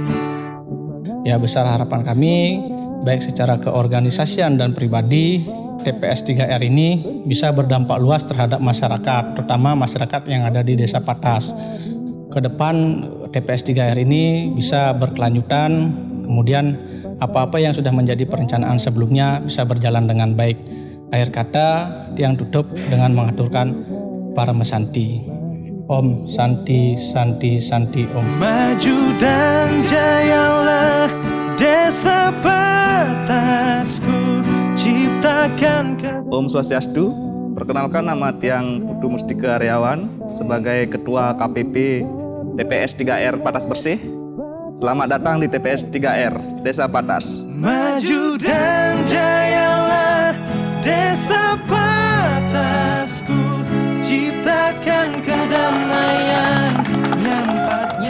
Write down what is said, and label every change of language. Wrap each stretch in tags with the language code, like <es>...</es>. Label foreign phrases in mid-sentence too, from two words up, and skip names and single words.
<id>Ya, besar harapan kami baik secara keorganisasian dan pribadi, TPS 3R ini bisa berdampak luas terhadap masyarakat, terutama masyarakat yang ada di Desa Patas. Ke depan TPS 3R ini bisa berkelanjutan, kemudian apa-apa yang sudah menjadi perencanaan sebelumnya bisa berjalan dengan baik. Akhir kata yang tutup dengan mengaturkan para mesanti.</id> <sa>Om Santi Santi Santi Om. Maju dan jayalah Desa Patasku, ciptakan.</sa> <ban>Om Swastiastu.</ban> <id>Perkenalkan, nama Tiang Putu Mustika Aryawan sebagai Ketua KPP TPS 3R Patas Bersih. Selamat datang di TPS 3R Desa Patas. Maju dan jayalah Desa Patasku, ciptakan kedamaian yang patnya.</id>